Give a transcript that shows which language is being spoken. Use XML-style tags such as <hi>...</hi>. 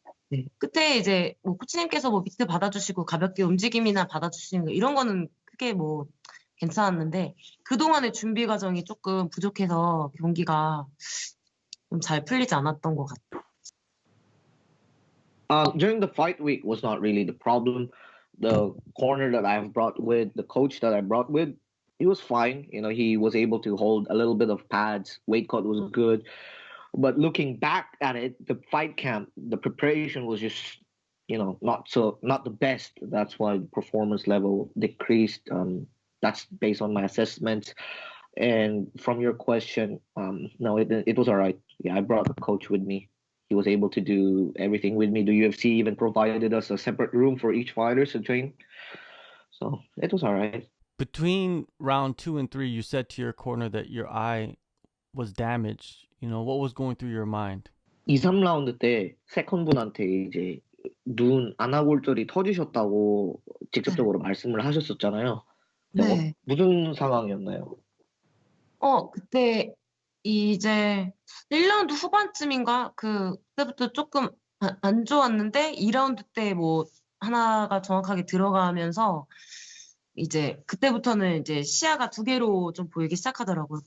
<ko>네, 끝에 이제 뭐 코치님께서 뭐 미트 받아주시고 가볍게 움직임이나 받아주시는 거 이런 거는 크게 뭐 괜찮았는데 그동안의 준비 과정이 조금 부족해서 경기가 좀 잘 풀리지 않았던 것 같아요.</ko> <en>During the fight week was not really the problem. The corner that I've brought with, the coach that I brought with, he was fine. You know, he was able to hold a little bit of pads. Weight cut was good. But looking back at it, the fight camp, the preparation was just, you know, not the best. That's why the performance level decreased. That's based on my assessments. And from your question, no, it was all right. Yeah, I brought a coach with me. He was able to do everything with me. The UFC even provided us a separate room for each fighter to train. So it was all right. Between round 2 and 3, you said to your corner that your eye was damaged. You know, what was going through your mind?</en> <ko>2, 3라운드 때 세컨분한테 이제 눈 안아골절이 터지셨다고 직접적으로 말씀을 하셨었잖아요. 네. 무슨 상황이었나요? 그때 이제 1라운드 후반쯤인가 그때부터 조금 안 좋았는데 2라운드 때 뭐 하나가 정확하게 들어가면서 이제 그때부터는 이제 시야가 두 개로 좀 보이기 시작하더라고요.</ko>